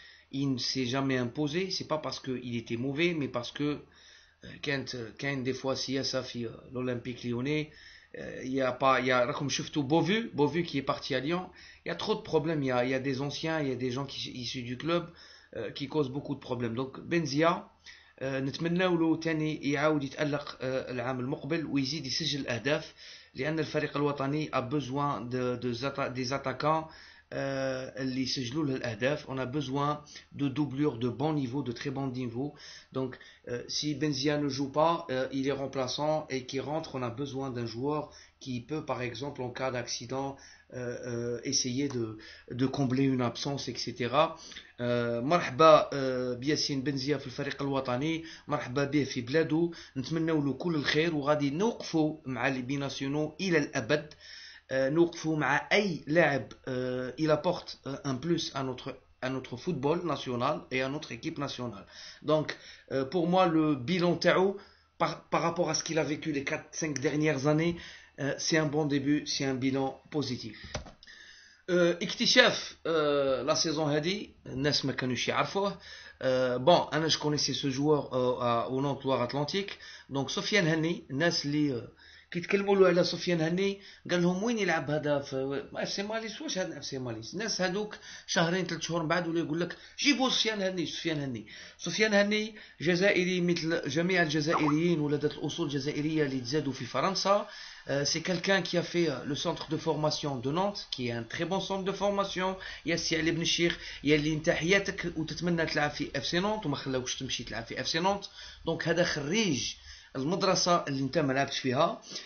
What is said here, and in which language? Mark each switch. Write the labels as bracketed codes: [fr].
[fr] Il ne s'est jamais imposé. C'est pas parce qu'il était mauvais, mais parce que quand des fois s'il y a ça l'Olympique Lyonnais, il y a comme شفتوا Beauvu qui est parti à Lyon. Il y a trop de problèmes. Il y a des anciens, il y a des gens issus du club qui causent beaucoup de problèmes. [ar] Donc Benzia نتمناو له تاني يعاود يتألق العام المقبل ويزيد يسجل أهداف. لأن الفريق الوطني [fr] a besoin des attaquants [ar] اللي يسجلوا له الأهداف. [fr] On a besoin de doublures de bon niveau, de très bon niveau. Donc si Benzia ne joue pas, il est remplaçant et qui rentre, on a besoin d'un joueur qui peut par exemple en cas d'accident essayer de combler une absence, etc. [ar] مرحبا بياسين بنزيا في الفريق الوطني، مرحبا به في بلاده، نتمنوا له كل الخير وغادي نوقفوا مع لي بيناسيونو الى الابد. نوقفوا مع اي لاعب [fr] il apporte un plus à notre football national et à notre équipe nationale. Donc pour moi le bilan تاعو par rapport à ce qu'il a vécu les 4-5 dernières années, c'est un bon début, c'est un bilan positif. [ar] اكتشاف لا سيزون هذه الناس ما كانوش يعرفوه. [fr] بون انا جو كونيسي سو جوور او نونت لوار اتلانتيك. [ar] دونك سفيان هني، الناس اللي كيتكلموا له على سفيان هني قال لهم وين يلعب هذا في اف سي ماليس، واش هذا اف سي ماليس؟ الناس هذوك شهرين 3 شهور من بعد ولا يقول لك جيبوا سفيان هني. سفيان هني جزائري مثل جميع الجزائريين، ولدت الاصول الجزائريه اللي تزادوا في فرنسا. [fr] C'est quelqu'un qui a fait le centre de formation de Nantes, qui est un très bon centre de formation. [ar] ياسي علي بن الشيخ يلي انت حياتك وتتمنى تلعب في اف سي نونت وما خلاوكش تمشي تلعب في اف سي نونت. دونك هذا خريج المدرسه اللي انت ما لعبتش فيها.